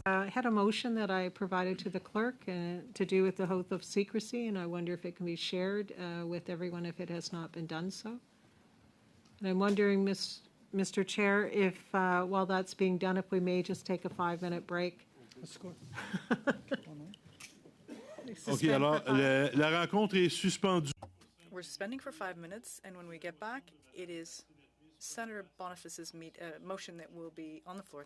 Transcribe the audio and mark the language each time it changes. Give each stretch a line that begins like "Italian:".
English: I had a motion that I provided to the clerk to do with the oath of secrecy, and I wonder if it can be shared with everyone if it has not been done so. And I'm wondering, Mr. Chair, if while that's being done, if we may just take a 5-minute break.
French: OK, alors, la rencontre est suspendue.
English: We're suspending for 5 minutes, and when we get back, it is Senator Boniface's motion that will be on the floor.